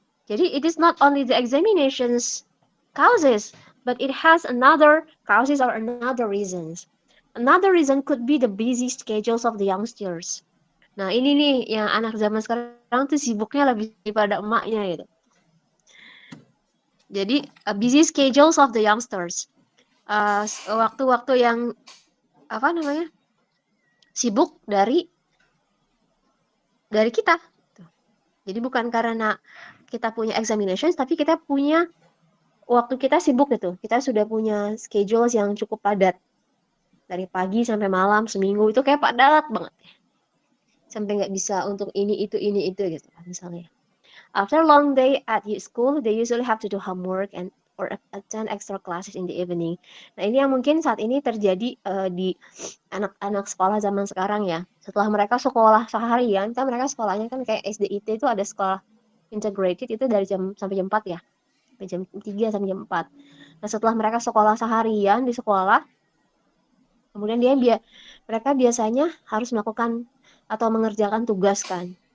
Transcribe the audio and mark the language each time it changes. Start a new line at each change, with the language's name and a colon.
Indonesian: Jadi,
English: it is not only the examinations causes, but it has another causes or another reasons. Another reason could be the busy schedules of the youngsters.
Indonesian: Nah, ini nih yang anak zaman sekarang tuh sibuknya lebih daripada emaknya gitu. Jadi,
English: busy schedules of the youngsters.
Indonesian: Waktu-waktu yang apa namanya? Sibuk dari kita. Jadi bukan karena kita punya examinations, tapi kita punya waktu kita sibuk gitu. Kita sudah punya schedule yang cukup padat. Dari pagi sampai malam, seminggu itu kayak padat banget. Sampai nggak bisa untuk ini, itu gitu misalnya.
English: After a long day at school, they usually have to do homework or attend extra classes in the evening.
Indonesian: Nah, ini yang mungkin saat ini terjadi di anak-anak sekolah zaman sekarang ya. Setelah mereka sekolah seharian, kan mereka sekolahnya kan kayak SDIT itu ada sekolah integrated itu dari jam sampai jam 4 ya. Sampai jam 3 sampai jam 4. Nah, setelah mereka sekolah seharian di sekolah, kemudian mereka biasanya harus melakukan atau mengerjakan tugas kan.